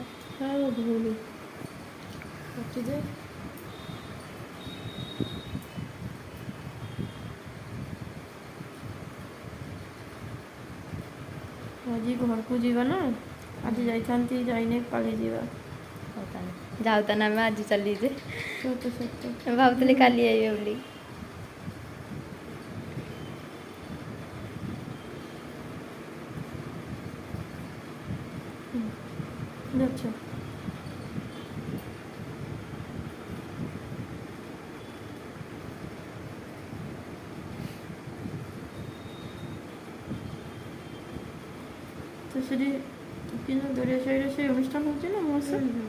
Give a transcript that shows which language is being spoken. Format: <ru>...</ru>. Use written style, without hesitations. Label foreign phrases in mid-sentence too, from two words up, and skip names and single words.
<or>ହଁ ଭୁଲ କାଟିଦେ ଆଜି ଘରକୁ ଯିବା ନା ଆଜି ଯାଇଥାନ୍ତି ଯାଇନି କାଲି ଯିବା ହଉ ତାହେଲେ ଯାଉ ତାହେଲେ ଆମେ ଆଜି ଚାଲିଛେ ସତ ସତ ଭାବୁଥିଲି କାଲି ଆଇବେ ବୋଲି</or> <bn>যাচ্ছ তো সেটি কিন্তু দরিয়া সাইডে সেই অনুষ্ঠান হচ্ছে না মহোৎসব</bn>